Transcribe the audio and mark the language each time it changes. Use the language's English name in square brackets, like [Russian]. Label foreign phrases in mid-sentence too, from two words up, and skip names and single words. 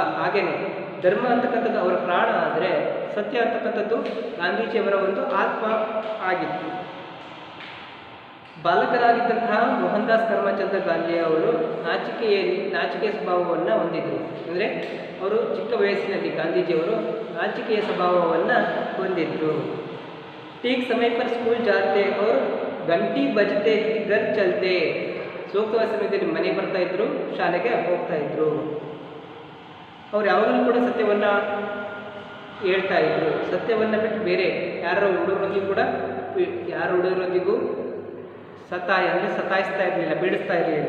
[Kannada] ಹಾಗೇನೆ ಧರ್ಮ ಅಂತಕ್ಕಂಥದ್ದು ಅವರ ಪ್ರಾಣ ಆದರೆ ಸತ್ಯ ಅಂತಕ್ಕಂಥದ್ದು ಗಾಂಧೀಜಿಯವರ ಒಂದು ಆತ್ಮ ಆಗಿತ್ತು. ಬಾಲಕರಾಗಿದ್ದಂತಹ ಮೋಹನ್ ದಾಸ್ ಕರಮ್ಚಂದ್ ಗಾಂಧಿ ಅವರು ನಾಚಿಕೆಯ ಸ್ವಭಾವವನ್ನು ಹೊಂದಿದ್ದರು. ಅಂದರೆ ಅವರು ಚಿಕ್ಕ ವಯಸ್ಸಿನಲ್ಲಿ ಗಾಂಧೀಜಿಯವರು ನಾಚಿಕೆಯ ಸ್ವಭಾವವನ್ನು ಹೊಂದಿದ್ದರು. [Hindi] ठीक समय पर स्कूल जाते और घंटी बजते ही घर चलते. [Kannada] ಸೂಕ್ತವಾದ ಸಮಯದಲ್ಲಿ ಮನೆಗೆ ಬರ್ತಾ ಇದ್ರು, ಶಾಲೆಗೆ ಹೋಗ್ತಾ ಇದ್ರು. ಅವ್ರು ಯಾವಾಗಲೂ ಕೂಡ ಸತ್ಯವನ್ನು ಹೇಳ್ತಾ ಇದ್ರು. ಸತ್ಯವನ್ನು ಬಿಟ್ಟು ಬೇರೆ ಯಾರ ಹುಡುಗರೊಂದಿಗೂ ಸತಾಯಿಸ್ತಾ ಇರಲಿಲ್ಲ, ಬೀಳಿಸ್ತಾ ಇರಲಿಲ್ಲ.